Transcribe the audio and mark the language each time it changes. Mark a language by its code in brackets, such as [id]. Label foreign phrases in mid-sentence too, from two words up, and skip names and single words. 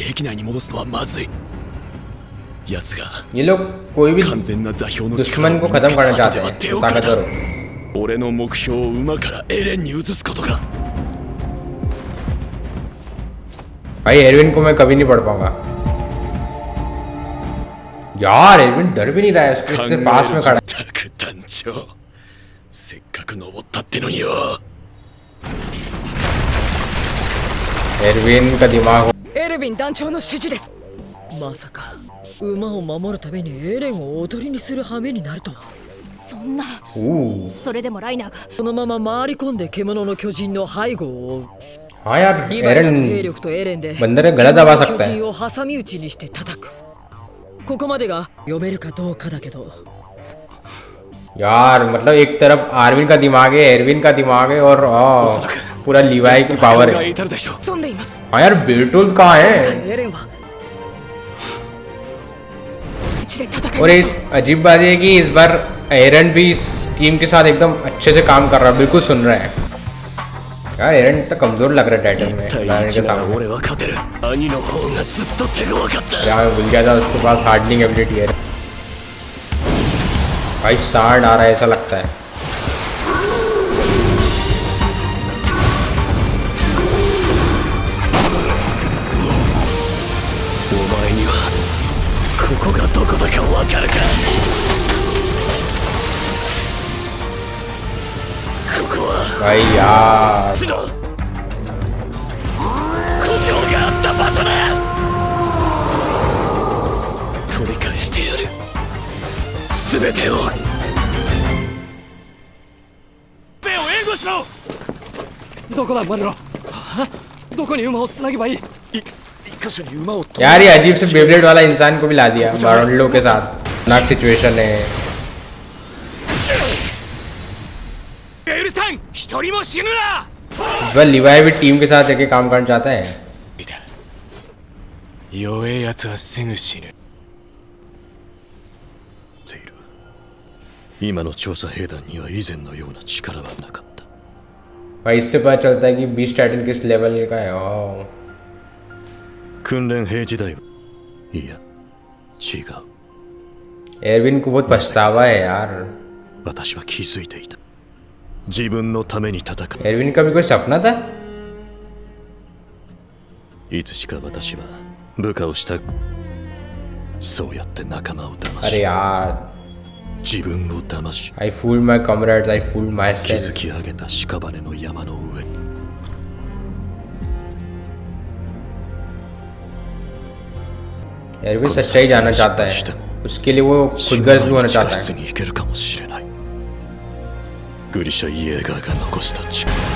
[ja] 壁内に戻すのはまずい。奴が [hi] ये लोग कोई भी [ja] 完全な座標の [hi] दुश्मन को खत्म करना चाहते हैं, ताकतवर हो। [ja] 俺の目標を馬からエレンに移すことか。 [hi] भाई एरविन को मैं कभी नहीं पढ़ पाऊंगा यार। एरविन डर भी नहीं रहा है, उसके इतने पास में खड़ा है। [ja] たく団長せっかく登ったってのによ。 [hi] एरविन का दिमाग हो। [ja] エルヴィン団長の指示です。まさか馬を守るためにエレンを踊りにする羽目になるとは。そんな。それでもライナーがこのまま回り込んで獣の巨人の背後を追う。 [hi] हाँ यार, [ja] リヴァイの [hi] एरन [ja] 兵力とエレンで [hi] बंदर का गला दबा सकता [ja] 巨 [hi] है। [ja] 人を挟み撃ちにして叩く。ここまでが読めるかどうかだけど。 [hi] यार मतलब एक तरफ आर्विन का दिमाग है, एरविन का दिमाग है और पूरा लीवाई की पावर है। [ja] 至るでしょう。飛んでいます。 [hi] हाँ यार, बेटुल्स कहाँ है? [ja] エレンは一で戦い [hi] और [ja] ましょう。 [hi] एक अजीब बात है कि इस बार एरन भी इस टीम के साथ एकदम अच्छे से काम कर रहा है, बिल्कुल सुन रहा है। यार एरन तो कमजोर लग रहा है टाइटन में लाने के सामने। [ja] 俺は勝てる。兄の方がずっと手強かった。 [hi] यार मैं भूल गया था उसके पास [en] hardening ability [hi] है। भाई सार्ड आ रहा है ऐसा लगता है। [ja] お前にはここがどこだかわかるか。ここは [hi] भाई यार [ja] の故郷があった場所だ。取り返してやる全てを。目を援護しろ。どこだマルロ。どこに馬をつなげばいい？ [hi] यार ये अजीब से बेब्लेड वाला इंसान को भी ला दिया रोनाल्डो के साथ। नाक सिचुएशन है। [ja] 許さん一人も死ぬな [hi] वेल लिवाई भी टीम के साथ एक काम करना चाहता है। [ja] 弱えやつはすぐ死ぬ今の調査兵団には以前のような力はなかった。 [hi] भाई इससे पता चलता है कि [en] beast titan [hi] किस लेवल का है। ओह [ja] 訓練兵時代はいや違う。 [hi] एरविन को बहुत पछतावा है यार। [ja] 私は気づいていた。自分のために戦う。 [hi] एरविन का भी कोई सपना था। [ja] いつしか私は部下をした。そうやって仲間を騙 [hi] अरे [ja] し [hi] यार [ja] 自分を騙し [en] I fooled my comrades, I fooled [ja] 築 [en] myself। [ja] き上げた屍の山の上に [hi] एरविन सच्चाई जानना चाहता है। उसके लिए वो खुदगर्ज भी होना [ja] 地下 [hi] चाहता [ja] 室 [hi] है। [ja] に行けるかもしれない。グリシャ・イエーガーが残した力。